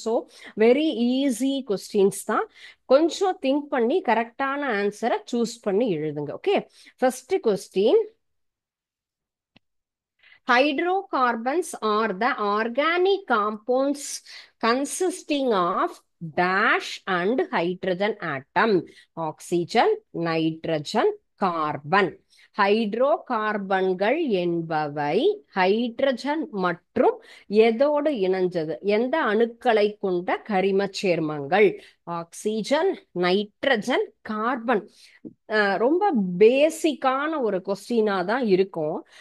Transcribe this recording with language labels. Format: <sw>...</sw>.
<ta>So very easy questions தான். கொஞ்சம் think பண்ணி கரெக்டான ஆன்சரை சூஸ் பண்ணி எழுதுங்க. Okay, first question.</ta> <en>Hydrocarbons are the organic compounds consisting of dash and hydrogen atom. Oxygen, nitrogen, carbon.</en> <ta>Hydro கார்பன்கள் என்பவை ஹைட்ரஜன் மற்றும் எதோடு இணைஞ்சது, எந்த அணுக்களை கொண்ட கரிம சேர்மங்கள்? Oxygen, nitrogen, carbon. ரொம்ப பேசிக்கான ஒரு கொஸ்டினா தான் இருக்கும்.</ta>